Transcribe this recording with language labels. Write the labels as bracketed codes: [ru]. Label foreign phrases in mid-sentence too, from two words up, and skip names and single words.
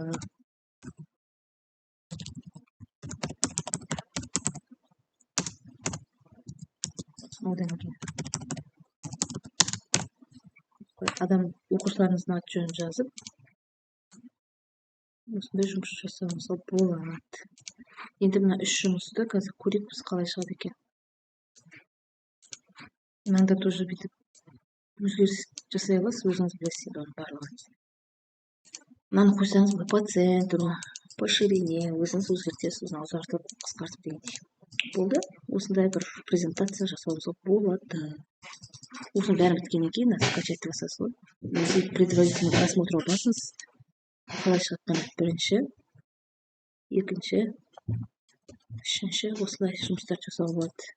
[kk] Одан кейін оқушыларыңыздың аты жөнін жазып осындай жұмыс жасауыңыз болады. Енді мына 3 жұмысты қазір көрейік біз қалай шығады екен. Мынада тоже бүйтіп өзгеріс жасай аласыз, өзіңіз білесіз оның барлығын. Мынаны қойсаңыз [ru] по центру, по ширине [kk] өзіңіз өзгертесіз, ұзартып, қысқартып дегендей. Болды. Осындай бір презентация жасауыңызға болады. Осының бәрі біткеннен кейін скачать жасайсыз ғой. Немесе [ru] предварительный просмотрға [kk] басыңыз. Қалай шығатқан бірінші, екінші, үшінші осылай жұмыстар жасауға болады.